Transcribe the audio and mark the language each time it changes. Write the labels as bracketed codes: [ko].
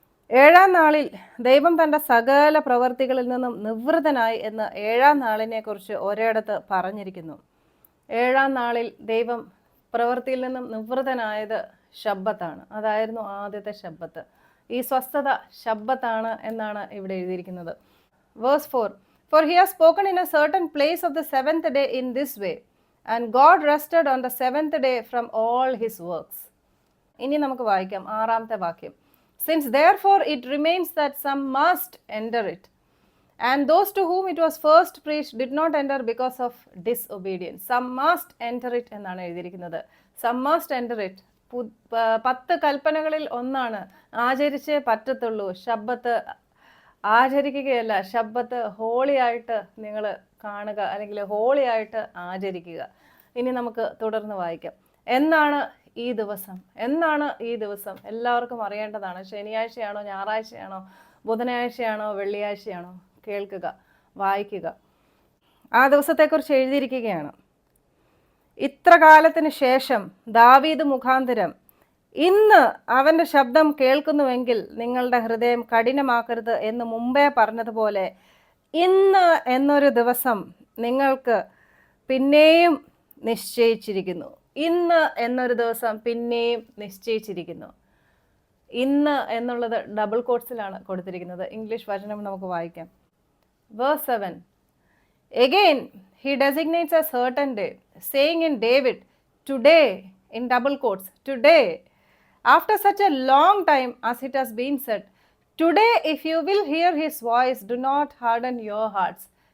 [ml] 7-ാം നാളിൽ ദൈവം തൻ്റെ സകല പ്രവർത്തികളിൽ നിന്നും നിവൃത്തനായി എന്ന് 7-ാം നാളിനെ കുറിച്ച് ഒരിടത്ത് പറഞ്ഞിരിക്കുന്നു. 7-ാം നാളിൽ ദൈവം പ്രവൃത്തിയിൽ നിന്നും നിവൃത്തനായത് ശബ്ബത്താണ്. അതായിരുന്നു ആദ്യത്തെ ശബ്ബത്ത്. ഈ സ്വസ്ഥത ശബ്ബത്താണ് എന്നാണ് ഇവിടെ എഴുതിയിരിക്കുന്നത്. [en] Verse 4. For he has spoken in a certain place of the 7th day in this way, and God rested on the 7th day from all his works. [ml] ഇനി നമുക്ക് വായിക്കാം 6-ാമത്തെ വാക്യം. [en] Since therefore it remains that some must enter it. And those to whom it was first preached did not enter because of disobedience. Some must enter it [ml] എന്നാണ് എഴുതിയിരിക്കുന്നത്. [en] Some must enter it. [ml] 10 കൽപ്പനകളിൽ ഒന്നാണ് ആചരിച്ചേ പറ്റത്തുള്ളൂ. ശബ്ബത്ത് ആചരിക്കുകയല്ല, ശബ്ബത്ത് ഹോളിയായിട്ട് നിങ്ങൾ കാണുക, അല്ലെങ്കിൽ ഹോളിയായിട്ട് ആചരിക്കുക. ഇനി നമുക്ക് തുടർന്ന് വായിക്കാം. എന്നാണ് ഈ ദിവസം? എന്നാണ് ഈ ദിവസം? എല്ലാവർക്കും അറിയേണ്ടതാണ്. ശനിയാഴ്ചയാണോ, ഞായറാഴ്ചയാണോ, ബുധനാഴ്ചയാണോ, വെള്ളിയാഴ്ചയാണോ? കേൾക്കുക, വായിക്കുക. ആ ദിവസത്തെക്കുറിച്ച് എഴുതിയിരിക്കുകയാണ്. ഇത്ര കാലത്തിന് ശേഷം ദാവീദ് മുഖാന്തരം ഇന്ന് അവൻ്റെ ശബ്ദം കേൾക്കുന്നുവെങ്കിൽ നിങ്ങളുടെ ഹൃദയം കഠിനമാക്കരുത് എന്ന് മുമ്പേ പറഞ്ഞതുപോലെ ഇന്ന് എന്നൊരു ദിവസം നിങ്ങൾക്ക് പിന്നെയും നിശ്ചയിച്ചിരിക്കുന്നു. ഇന്ന് എന്നൊരു ദിവസം പിന്നെയും നിശ്ചയിച്ചിരിക്കുന്നു. ഇന്ന് എന്നുള്ളത് ഡബിൾ കോട്ട്സിലാണ് കൊടുത്തിരിക്കുന്നത്. ഇംഗ്ലീഷ് വചനം നമുക്ക് വായിക്കാം. [en] Verse 7. Again, he designates a certain day, saying in David, today, in double quotes, today, after such a long time as it has been said, today, if you will hear his voice, do not harden your hearts.